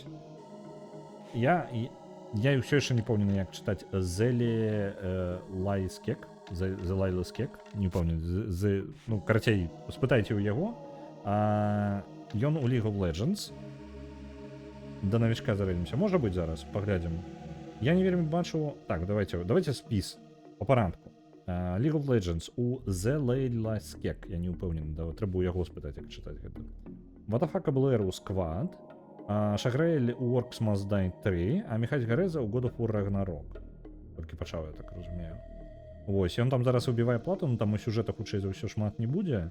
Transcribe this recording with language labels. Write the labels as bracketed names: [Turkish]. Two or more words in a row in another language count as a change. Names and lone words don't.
[Belarusian] Я ўсё яшчэ не помню, як чытаць Зелі Лайскек, Зелайласкек, не помню, ну, карацей, спытайце ў яго. Ён у League of Legends. Да навічка зарэдзімся. Можа быць зараз, паглядзім. Я не вельмі бачу... Так, давайте спіс по парадку. League of Legends у Зелайласкек, я не ўпэўнены, трэба ў яго спытаць, як чытаць гэта. Ватафака Блэру Сквад, Шагрэйль у Orcs Must Die 3, а Міхась Гарэза ў God of War Ragnarok. Толькі пачаў, я так разумею. Вось, ён там зараз убівае плату, но там у сюжэта хутчэй за ўсё шмат не будзе.